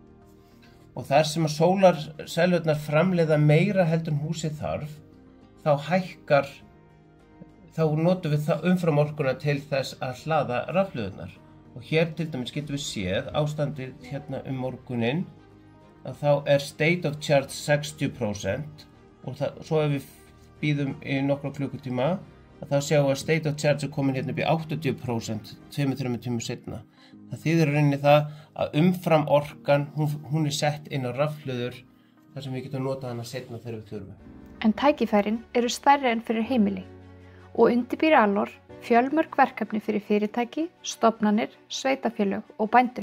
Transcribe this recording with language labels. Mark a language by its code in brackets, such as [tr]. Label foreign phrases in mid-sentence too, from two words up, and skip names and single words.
[is] Og þar sem að sólarsellurnar framleiða meira heldur en húsið þarf, þá notum við umfram orkuna til þess að hlaða rafhlöðurnar. Og hér til dæmis getum við séð ástandið hérna morguninn að þá er [en] state of charge [is] 60% og svo ef við bíðum í nokkra klukkutíma að þá sjáum við að [en] state of charge [is] er komin hérna upp í 80% 2-3 tímum seinna. Það þýðir rauninni það að umfram orkan hún er sett inn á rafhlöður þar sem við getum notað hana seinna þegar við þurfum. En tækifærin eru stærri en fyrir heimili og undirbýr Alor fjölmörg verkefni fyrir fyrirtæki, stofnanir, sveitafélög og bændur.